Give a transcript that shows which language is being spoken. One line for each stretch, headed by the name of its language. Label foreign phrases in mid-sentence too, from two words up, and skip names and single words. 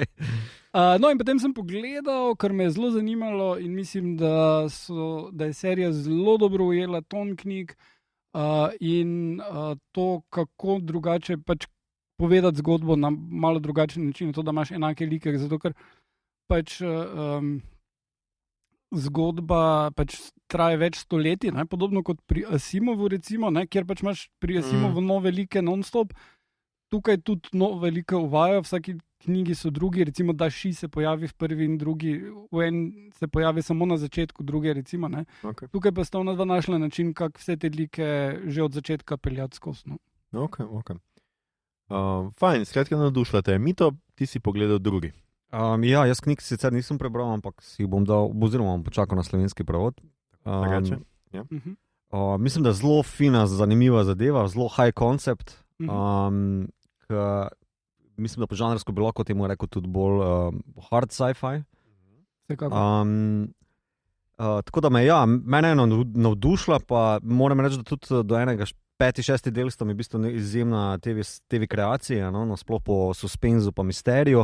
Slovenian: No in potem sem pogledal, ker me je zelo zanimalo in mislim, da je serija zelo dobro ujela ton knjig in to, kako drugače pač povedati zgodbo na malo drugačen način, to, da imaš enake like, zato ker pač zgodba pač traja več stoletij, podobno kot pri Asimovu recimo, kjer pač imaš pri Asimovu nove like non-stop, tukaj tudi nove like uvajajo, vsaki knjigi so drugi, recimo Dashi se pojavi v prvi in drugi, v en se pojavi samo na začetku, druge recimo, Okay. Tukaj pa sta ona dva našla način, kako vse te like že od začetka peljati skozi. Ok. Fajn, skratka nadušila te. Mito, ti si pogledal drugi. Ja, jaz knjig sicer nisem prebral, ampak si bom dal, oziroma bom počakal na slovenski prevod. Mislim, da je zelo fina, zanimiva zadeva, zelo
English: high concept.
Slovenian: Mislim, da po žanrsko bi lahko temu rekel tudi bolj
English: hard sci-fi.
Slovenian: Tako da mene je navdušila, pa moram reči, da tudi do enega 5-6 del sta mi v bistvu izjemna TV kreacija, nasploh po suspenzu pa misteriju.